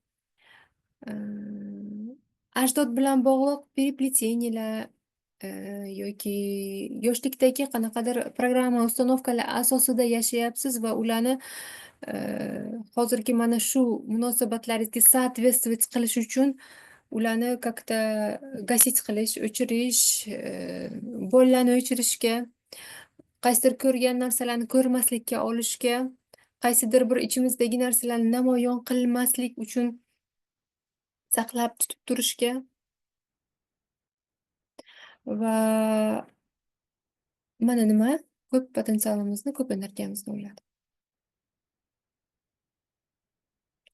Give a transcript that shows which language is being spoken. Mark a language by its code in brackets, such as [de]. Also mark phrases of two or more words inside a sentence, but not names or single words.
[uz] Ajdod bilan bog'liq переплетениyalar yoki yoshlikdagi qanaqadir programma, установкаlar asosida yashayapsiz va ularni hozirgi mana shu munosabatlaringizga соответствовать qilish uchun ularni [ru] как-то гасить [uz] qilish, o'chirish, bolalarni o'chirishga, qaysidir ko'rgan narsalarni ko'rmaslikka olishga, qaysidir bir ichimizdagi narsalarni namoyon qilmaslik uchun saqlab tutib turishga va mana nima ko'p potensialimizni, ko'p energiyamizni oladi.